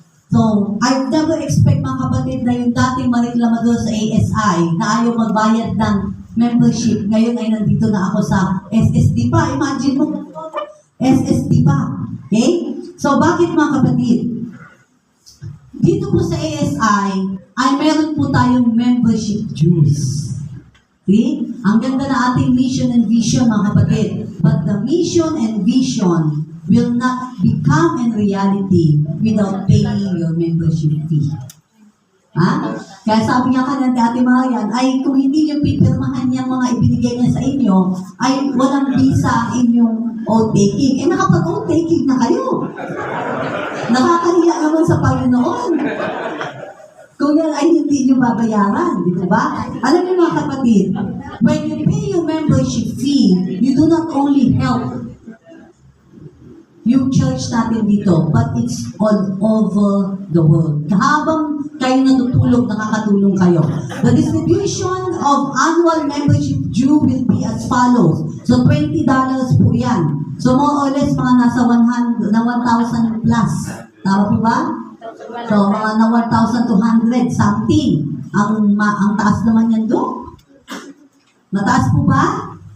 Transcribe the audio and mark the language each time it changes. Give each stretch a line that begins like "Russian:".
English: So, I never expect
Filipino: mga kapatid na yung dating mareklamador sa ASI na ayaw magbayad ng membership, ngayon ay nandito na ako sa SSD pa. Imagine mo, SSD pa. Okay? So, bakit mga kapatid? Dito po sa ASI, ay meron po tayong membership dues. Okay? Ang ganda na ating mission and vision, mga kapatid.
English: But the mission and vision will not become in reality without paying your membership fee. Ha?
Filipino: Kaya sabi nga kanina ni Ate Marian, ay kung hindi nyo pipirmahan yung mga ibinigay niya sa inyo, ay walang visa ang inyong oath-taking. Eh nakapag-oath-taking na kayo. Nakakahiya naman sa Panginoon. Kung yan ay hindi nyo babayaran, di ba? Alam niyo mga kapatid,
English: when you pay your membership fee, you do not only help
Filipino: yung
English: church
Filipino: natin dito,
English: but it's all over the world.
Filipino: Habang kayo natutulog, nakakatulong kayo.
English: The distribution of annual membership due will be as follows.
Filipino: So, $20 po yan. So,
English: more or less,
Filipino: mga nasa 1,000 plus. Tama po ba? So, mga na 1,200 something. Ang taas naman yan doon. Mataas po ba?